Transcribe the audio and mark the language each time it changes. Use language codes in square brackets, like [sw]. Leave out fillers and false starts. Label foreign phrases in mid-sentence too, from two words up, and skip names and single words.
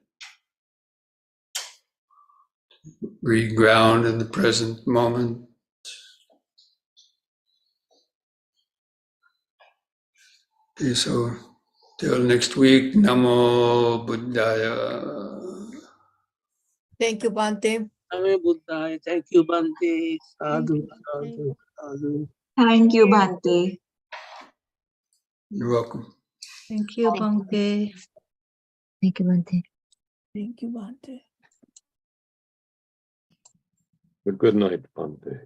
[en] Reground in the present moment. Okay, so till next week, [pi] Namo Buddhaya. [en] Thank you, Bhante. [pi] Namo Buddhaya. [en] Thank you, [pi] Bhante. Sadhu, sadhu, sadhu. [en] Thank you, Bhante. You're welcome. Thank you, Bhante. Thank you, Bhante. Thank you, Bhante. Good night, Bhante.